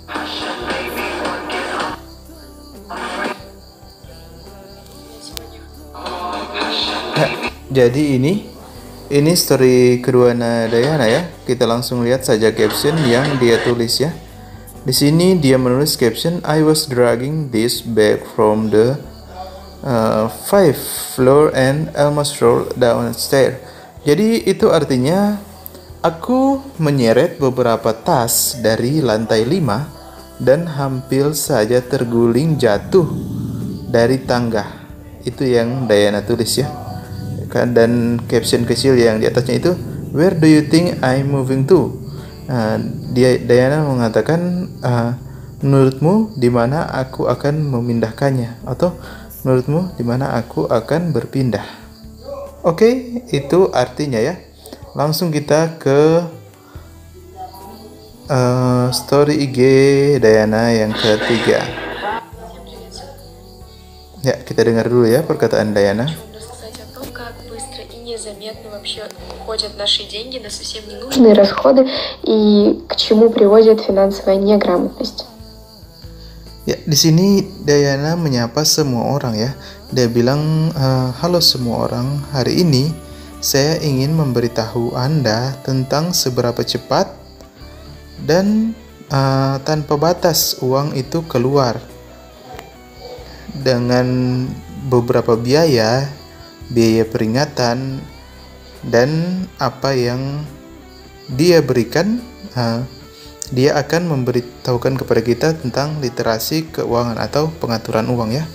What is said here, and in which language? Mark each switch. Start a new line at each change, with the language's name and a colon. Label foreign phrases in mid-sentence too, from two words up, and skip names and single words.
Indonesian: Nah, jadi ini story kedua Dayana ya. Kita langsung lihat saja caption yang dia tulis ya. Di sini dia menulis caption,
English: I was dragging this bag from the 5th floor and almost rolled down the stair.
Indonesian: Jadi itu artinya aku menyeret beberapa tas dari lantai 5 dan hampir saja terguling jatuh dari tangga. Itu yang Dayana tulis ya. Dan caption kecil yang di atasnya itu,
English: where do you think I'm moving to?
Indonesian: Dayana mengatakan, menurutmu di mana aku akan memindahkannya, atau menurutmu di mana aku akan berpindah. Oke, itu artinya ya. Langsung kita ke story IG Dayana yang ketiga. Ya, kita dengar dulu ya perkataan Dayana.
Russian: Незаметно вообще уходят наши деньги на совсем ненужные расходы и к чему приводит финансовая неграмотность.
Indonesian: Ya, di sini Dayana menyapa semua orang ya. Dia bilang, halo semua orang, hari ini saya ingin memberitahu Anda tentang seberapa cepat dan tanpa batas uang itu keluar dengan beberapa biaya peringatan, dan apa yang dia berikan, dia akan memberitahukan kepada kita tentang literasi keuangan atau pengaturan uang ya.